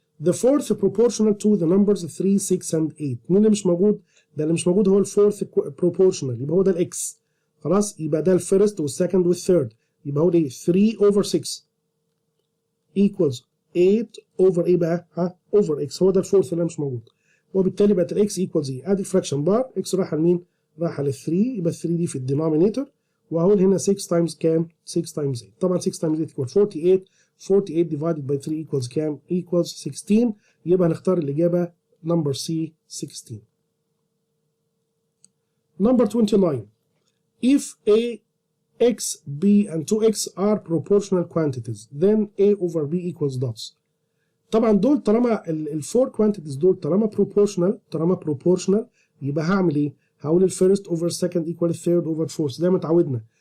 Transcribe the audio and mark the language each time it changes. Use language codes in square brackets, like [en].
[en] The fourth proportional to the numbers 3, 6 and 8. [ar] مين اللي مش موجود؟ ده اللي مش موجود هو الفورث proportional يبقى هو ده الاكس. خلاص يبقى ده الفيرست والسكند والثيرد يبقى هو ده [en] 3 over 6 equals 8 over [ar] ايه بقى؟ [en] over x [ar] هو ده الفورث اللي مش موجود. وبالتالي بقت الاكس equals ايه؟ ادي الفراكشن بار اكس رايحه لمين؟ رايحه لل 3 يبقى ال 3 دي في الدينومينيتور وهقول هنا 6 times كام؟ [en] 6 times 8. [ar] طبعا [en] 6 times 8 equals 48. 48 divided by 3 [ar] equals كام؟ [en] equals 16. [ar] يبقى هنختار الإجابة [en] number C 16. Number 29. If A, X, B and 2X are proportional quantities then A over B equals dots. [ar] طبعا دول طالما الفور quantities دول طالما proportional يبقى هعمل ايه؟ هقول الفيرست [en] over second equal [ar] الثيرد [en] over fourth [ar] زي ما اتعودنا.